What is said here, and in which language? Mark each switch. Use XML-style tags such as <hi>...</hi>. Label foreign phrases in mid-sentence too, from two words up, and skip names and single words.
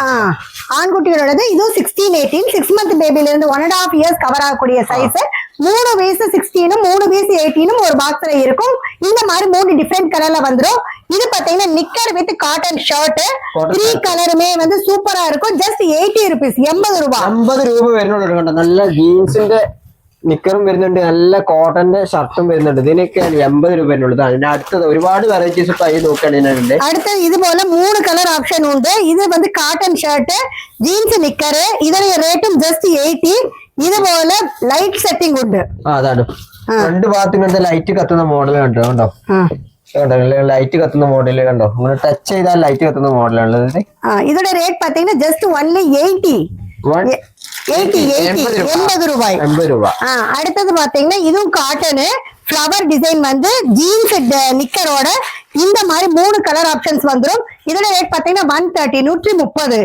<ta>ஆண்குட்டிகளோடது இது 16, 18 6</ta> <en>month baby</en> <ta>இருந்து 1.5</ta> <en>years cover</en> <ta>ஆகக்கூடிய சைஸ். 3 பீஸ் 16 3 பீஸ் 18 ஒரு பாக்ஸ்ல இருக்கும். இந்த மாதிரி 3</ta> <en>different colour</en> <ta>வந்துரும். இது பாத்தீங்கன்னா</ta> <en>knicker with cotton shirt</en> <ta>3 கலருமே வந்து சூப்பரா இருக்கும்.</ta> <en>just 80 rupees 80 രൂപ</en> <ml>50 രൂപ വരുന്നുണ്ട്. നല്ല ജീൻസിന്റെ നിക്കറും വരുന്നുണ്ട്, നല്ല കോട്ടന്റെ ഷർട്ടും വരുന്നുണ്ട്. ഇതിനൊക്കെ 80 രൂപ വരുന്നുള്ളത്. അതിന്റെ അടുത്തത് ഒരുപാട്</ml> <en>varieties try</en> <ml>നോക്കുകയാണെങ്കിൽ</ml> <ta>அடுத்தது இது போல 3</ta> <en>colour option</en> <ta>உண்டு. இது வந்து</ta> <en>cotton shirt jeans knicker,</en> <ta>இதோட ரேட்டும் ஜஸ்ட் 80. இது போல</ta> <en>light setting</en> <ml>ഉണ്ട്. അതാണ് രണ്ട് ഭാഗത്തും കണ്ട ലൈറ്റ് കത്തുന്ന മോഡൽ കണ്ടോ കണ്ടോ ലൈറ്റ് കത്തുന്ന മോഡൽ കണ്ടോ, ഇങ്ങനെ ടച്ച് ചെയ്താൽ ലൈറ്റ് കത്തുന്ന മോഡലാണ്.</ml> <ta>இதோட ரேட் பாத்தீங்கன்னா</ta> <en>just only</en> <ta>80 ரூபாய். அடுத்தது பாத்தீங்கன்னா இதுவும் காட்டனு</ta> <en>flower design</en> <ta>வந்து ஜீன்ஸ் நிக்கரோட இந்த மாதிரி 3</ta> <en>colour options</en> <ta>வந்துரும். இதோட ரேட் பாத்தீங்கன்னா 130 130.</ta>